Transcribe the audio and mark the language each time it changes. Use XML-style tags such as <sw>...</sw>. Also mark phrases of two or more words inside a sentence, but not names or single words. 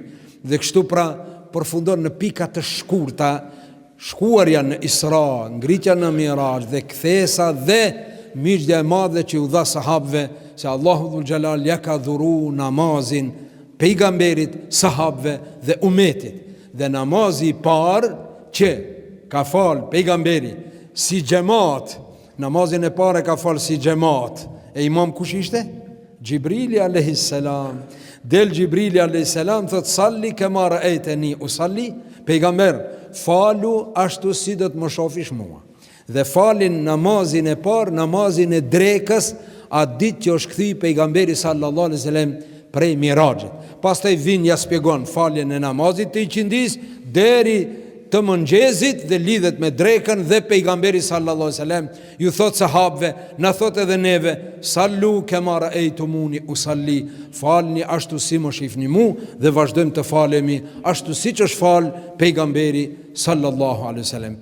<sq>Dhe kështu pra përfundon në pika të shkurta, shkuarja në Isra, ngritja në Miraj dhe kthesa dhe miqja e madhe që u dha sahabëve, se Allahu</sq> <ar>ذو الجلال</ar> <sq>ja ka dhuru namazin pejgamberit, sahabëve dhe umetit. Dhe namazi i parë që ka falë pejgamberi si xhamat, namazin e parë ka falë si xhamat. E imam kush ishte? Gjibrili</sq> <ar>عليه السلام.</ar> <sq>Del Gjibrili</sq> <ar>عليه السلام</ar> <sq>thot</sq> <ar>صل كما رأيتني أصلي,</ar> <sq>pejgamber falu ashtu si do të më shofish mua. Dhe falin namazin e parë, namazin e drekës, atë ditë që është kthy pejgamberi</sq> <ar>صلى الله عليه وسلم</ar> <sq>prej Mirajit. Pastaj vin ja shpjegon faljen e namazit të iqindis deri të mëngjezit dhe lidhet me drekën, dhe pejgamberi</sq> <ar>صلى الله عليه وسلم</ar> <sq>ju thot sahabëve, na thot edhe neve,</sq> <ar>صلوا كما رأيتموني أصلي,</ar> <sq>falni ashtu si më shihni mu dhe vazhdojmë të falemi ashtu siç është fal pejgamberi</sq> <ar>صلى الله عليه وسلم.</ar>